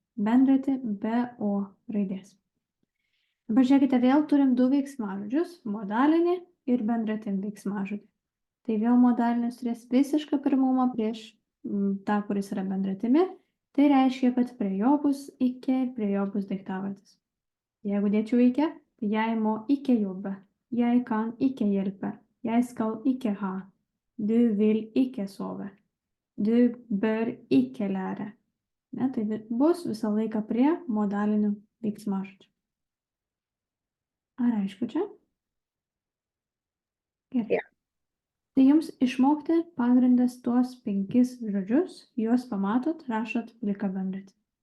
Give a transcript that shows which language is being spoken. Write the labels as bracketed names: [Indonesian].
[Lithuanian] Bendratį be O raidės. Dabar žiūrėkite, vėl turim du veiksmažodžius, modalinį ir bendratim veiksmažodį. Tai vėl modalinis turės visišką pirmumą prieš tą, kuris yra bendratimi. Tai reiškia, kad prie jo bus ikke ir prie jo bus daiktavardis. Jeigu dėčiau ikke, tai [Norwegian] jeg må ikke jobbe, jeg kan ikke hjelpe, jeg skal ikke ha, du vil ikke sove, du bør ikke lære. [Lithuanian] Ne, tai bus visą laiką prie modalinių veiksmažodžių. Ar aišku čia? Gerai. Jo. Tai jums išmokti pagrindas tuos 5 žodžius, juos pamatot, rašot pliką bendratį.